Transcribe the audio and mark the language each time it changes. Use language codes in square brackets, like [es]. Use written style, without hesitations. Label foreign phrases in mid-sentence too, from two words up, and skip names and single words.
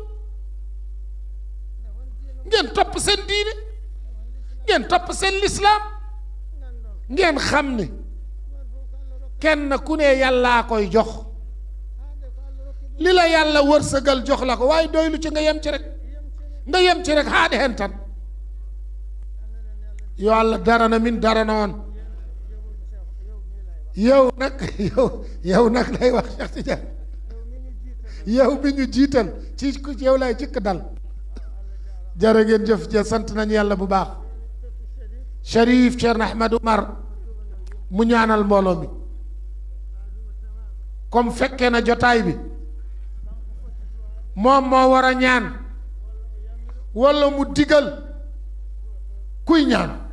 [wo] ngeen topp seen diine ngeen topp seen lislaam ngeen xam ni kenn ku ne yàllaa koy jox li la yàlla wërsëgal jox la ko waaye doylu ci nga yem ci rek [ff] haade hen tan yo Allah darana min darana on [wo] yow nag lay wax Cheikh Tidiane yow bi ñu jiital ci yow lay jëkk dal jërë ngeen jëf ja sant nañu yàlla bu baax Cherif Thierno Ahmed Oumar mu ñaanal mbooloo mi comme fekkee na jotaay bi moom moo war a ñaan walla mu digal kuy ñaan